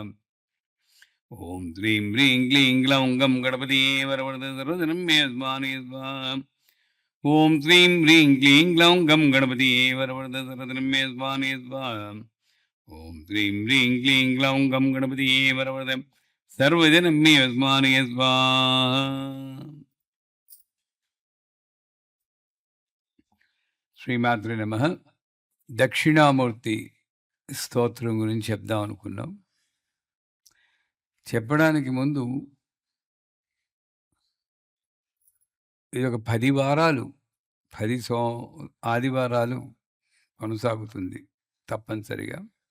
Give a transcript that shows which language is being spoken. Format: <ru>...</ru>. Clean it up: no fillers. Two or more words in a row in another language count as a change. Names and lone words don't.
<sa>ओं क्लीं ह्रीं क्लीं ग्लौं गं गणपति वरवरदरदनं मे स्वामी स्वाहा। ओं क्लीं ह्रीं क्लीं ग्लौं गं गणपति वरवरदरदनं मे स्वामी स्वाहा। ओं क्लीं ह्रीं क्लीं ग्लौं गं गणपति वरवरदं सर्वजनं मे स्वामी स्वाहा। శ్రీమాత్రే నమః.</sa> <te>దక్షిణామూర్తి స్తోత్రం గురించి చెప్దాం అనుకున్నాం. చెప్పడానికి ముందు ఇది ఒక 10 వారాలు 10 ఆదివారాలు కొనసాగుతుంది తప్పనిసరిగా.</te>